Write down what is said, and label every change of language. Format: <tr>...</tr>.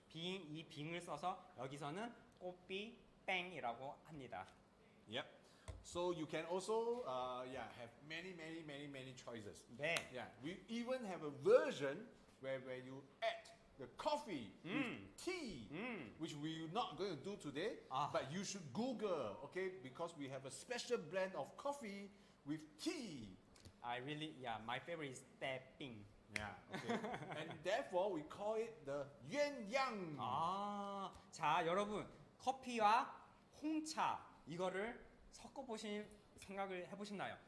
<ko>이 빙을 써서 여기서는 꼬삐 뺑이라고 합니다.</ko> <en>Yep. So you can also have many choices.</en> <ko>네.</ko> <en>Yeah, we even have a version where you add the coffee with tea, which we're not going to do today, but you should Google, okay? Because we have a special blend of coffee with tea. My favorite is 떼빙. Yeah, okay. And therefore we call it the yuan yang.</en> <ko>자, 여러분 커피와 홍차 이거를 섞어 보신 생각을 해보셨나요?</ko>